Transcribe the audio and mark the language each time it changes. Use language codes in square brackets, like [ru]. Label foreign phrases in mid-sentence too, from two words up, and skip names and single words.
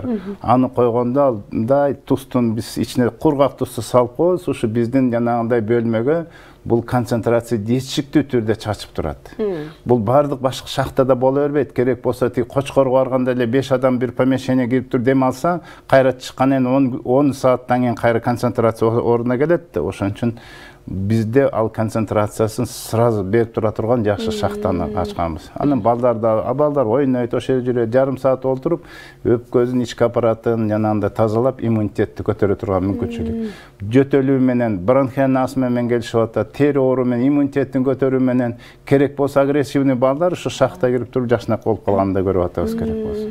[ky] Аны койгондо мындай тустун биз ичине кургак тусту салып коебуз, ушу биздин жанагындай бөлмөгө бул концентрация жетишиктүү түрдө чачып турат. Бул бардык башка шахтада боло бербейт. Керек болсо тиги Кочкорго барганда эле 5 адам бир помещение кирип туруп дем алса, кайра чыккандан 10 сааттан кийин кайра концентрация ордуна келет да. Ошон үчүн бизде ал концентрациясыны сырасы берип тура турган жақсы шахтаны ачканбыз. Анан балдар ойнойт, ошол жерде жарым саат олтуруп, өпкөзүн ички аппаратын жанагындай тазалап, иммунитетти көтөрө турган мүмкүнчүлүк. Жөтөлүү менен, [ru] бронхиальный астма [ky] менен келишип атат, тери оору менен, иммунитеттин көтөрүү менен, керек болсо агрессивный балдар ушу шахта кирип туруп жакшынак болуп калганын көрүп атабыз керек болсо.